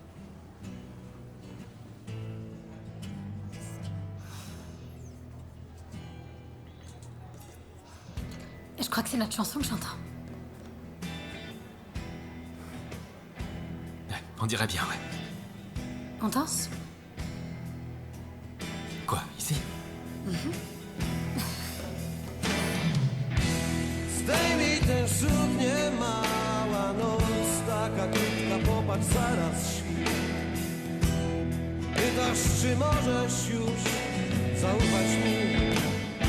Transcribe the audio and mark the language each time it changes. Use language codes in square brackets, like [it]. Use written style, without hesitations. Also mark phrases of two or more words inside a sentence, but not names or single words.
[fr] Je crois que c'est notre chanson que j'entends. Ouais, on dirait bien, ouais. On danse? Quoi, ici? [pl] Zdejmij ten szuk, nie mała noc, taka krótka, popatrz, zaraz świt. Pytasz, czy możesz już zaufać mi?